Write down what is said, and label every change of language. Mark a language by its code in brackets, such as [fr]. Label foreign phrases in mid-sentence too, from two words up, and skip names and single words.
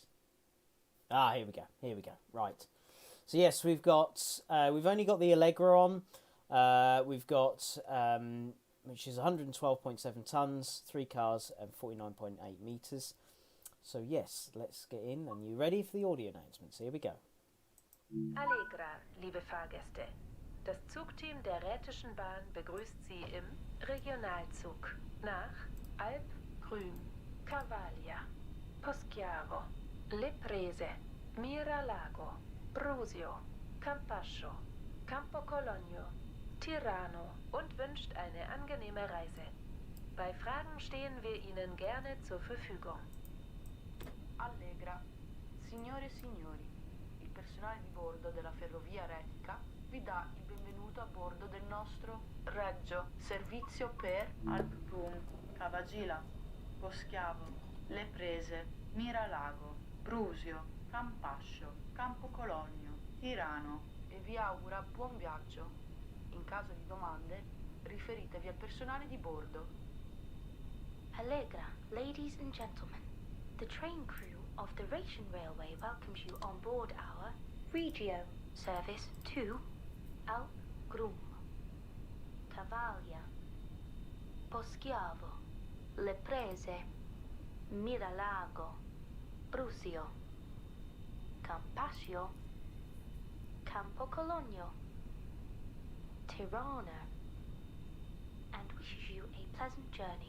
[en] Here we go. Here we go. Right. So yes, we've only got the Allegra on. We've got which is 112.7 tons, 3 cars and 49.8 meters. So yes, let's get in. And you ready for the audio announcements? Here we go. [de] Allegra, liebe Fahrgäste. Das Zugteam der Rhätischen Bahn begrüßt Sie im Regionalzug nach Grüm, Cavalia, Poschiavo, Le Prese, Miralago, Brusio, Campascio, Campo Cologno, Tirano und wünscht eine angenehme Reise. Bei Fragen stehen wir Ihnen gerne zur Verfügung. [it] Allegra, signore e signori, il personale di bordo della ferrovia retica vi dà il benvenuto a bordo del nostro Reggio servizio per Grüm, Cavagila, Poschiavo, Le Prese, Miralago, Brusio, Campascio, Campo Cologno, Tirano e vi augura buon viaggio. In caso di domande, riferitevi al personale di bordo. [en] Allegra, ladies and gentlemen, the train crew of the Rhaetian Railway welcomes you on board our Regio service to Grüm, Cavaglia, Poschiavo, Le Prese, Miralago, Brusio, Campascio, Campo Cologno, Tirano, and wishes you a pleasant journey.